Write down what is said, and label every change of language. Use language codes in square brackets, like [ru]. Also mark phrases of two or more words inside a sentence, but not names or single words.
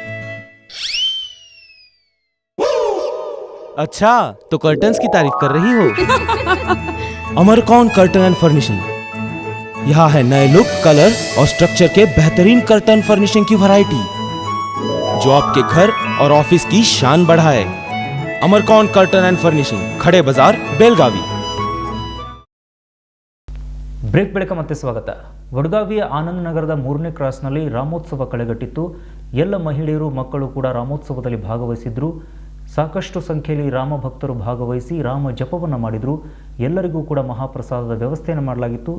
[hi] अच्छा, तो कर्टन्स की तारीफ कर रही हो? अमरकौन कर्टन एंड फर्निशिंग। यहाँ है नए लुक, कलर और स्ट्रक्चर के बेहतरीन कर्टन फर्निशिंग की वैरायटी जो आपके घर और ऑफिस की शान बढ़ाए। अमरकौन कर्टन एंड फर्निशिंग, खड़े बाजार, बेलगावी। [kn] ಬ್ರೇಕ್ ಬಳಿಕ ಮತ್ತೆ ಸ್ವಾಗತ. ವಡಗಾವಿಯ ಆನಂದ ನಗರದ 3ನೇ ಕ್ರಾಸ್ನಲ್ಲಿ ರಾಮೋತ್ಸವ ಕಳೆಗಟ್ಟಿತ್ತು. ಎಲ್ಲ ಮಹಿಳೆಯರು, ಮಕ್ಕಳು ಕೂಡ ರಾಮೋತ್ಸವದಲ್ಲಿ ಭಾಗವಹಿಸಿದ್ರು. ಸಾಕಷ್ಟು ಸಂಖ್ಯೆಯಲ್ಲಿ ರಾಮ ಭಕ್ತರು ಭಾಗವಹಿಸಿ ರಾಮ ಜಪವನ್ನು ಮಾಡಿದರು. ಎಲ್ಲರಿಗೂ ಕೂಡ ಮಹಾಪ್ರಸಾದದ ವ್ಯವಸ್ಥೆಯನ್ನು ಮಾಡಲಾಗಿತ್ತು.